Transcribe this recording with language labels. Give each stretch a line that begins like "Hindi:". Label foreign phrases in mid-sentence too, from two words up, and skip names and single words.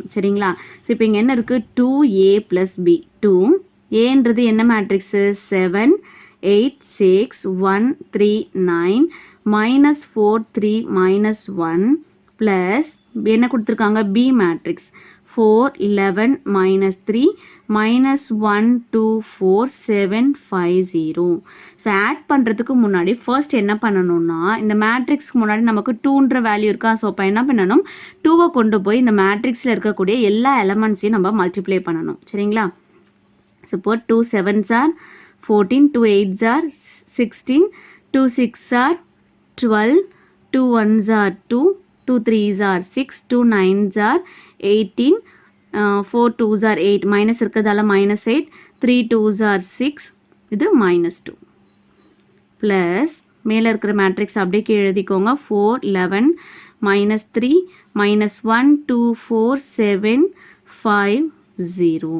Tamil: சரிங்களா? ஸோ இப்போ இங்கே என்ன இருக்குது 2a
English: plus b
Tamil: 2 ஏன்றது என்ன மேட்ரிக்ஸு 7 8 6 1 3 9
English: minus 4 3 minus 1 plus
Tamil: என்ன கொடுத்துருக்காங்க
English: b matrix 4 11 minus 3 minus 1 2 4 7 5 0.
Tamil: ஸோ ஆட் பண்ணுறதுக்கு முன்னாடி ஃபர்ஸ்ட் என்ன பண்ணணும்னா இந்த மேட்ரிக்ஸ்க்கு முன்னாடி நமக்கு 2ன்ற வேல்யூ இருக்கா. ஸோ அப்போ என்ன பண்ணணும் 2வை கொண்டு போய் இந்த மேட்ரிக்ஸில் இருக்கக்கூடிய எல்லா எலமெண்ட்ஸையும் நம்ம மல்டிப்ளை பண்ணணும். சரிங்களா? இப்போ
English: 2 7s are 14, 2 8s are 16, 2 6s are 12, 2 1s are 2, 2 3s are 6, 2 9s are 18, 4 2s are 8, minus இருக்கிறதால minus 8, 3 2s are 6, இது minus 2.
Tamil: plus மேலே இருக்கிற மேட்ரிக்ஸ் அப்படியே கீழே எழுதிக்கோங்க 4 11
English: minus 3 minus 1
Tamil: 2 4 7 5 0.